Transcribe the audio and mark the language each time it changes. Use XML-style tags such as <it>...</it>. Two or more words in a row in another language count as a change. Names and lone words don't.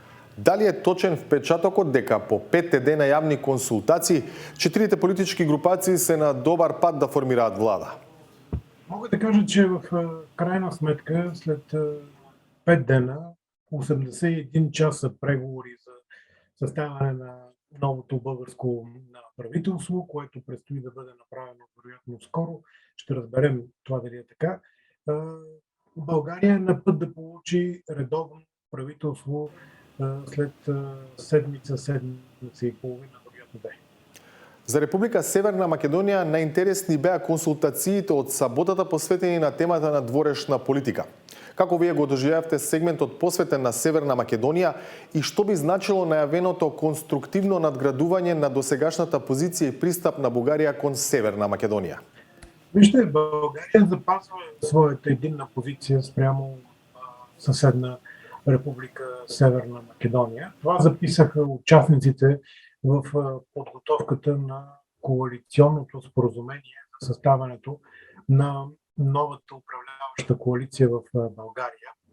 <mk>Дали е точен впечатокот дека по 5 дена јавни консултации, четирите политички групации се на добар пат да формираат влада?</mk> <bg>Мога да кажа, че в крайна сметка след 5 дена, 81 часа преговори за съставяне на новото българско правителство, което предстои да бъде направено вероятно скоро, ще разберем това дали е така. България е на път да получи редовно правителство след седмица и половина, вероятно да е.</bg> <mk>За Република Северна Македонија најинтересни беа консултациите од саботата посветени на темата на дворешна политика. Како вие го доживеавте сегментот посветен на Северна Македонија и што би значило најавеното конструктивно надградување на досегашната позиција и пристап на Бугарија кон Северна Македонија?</mk> <bg>Вижте, България запазва своята единна позиция спрямо съседна Република Северна Македонија. Това записаха участниците в подготовката на коалиционното споразумение за съставянето на новата управляваща коалиция в България.</bg>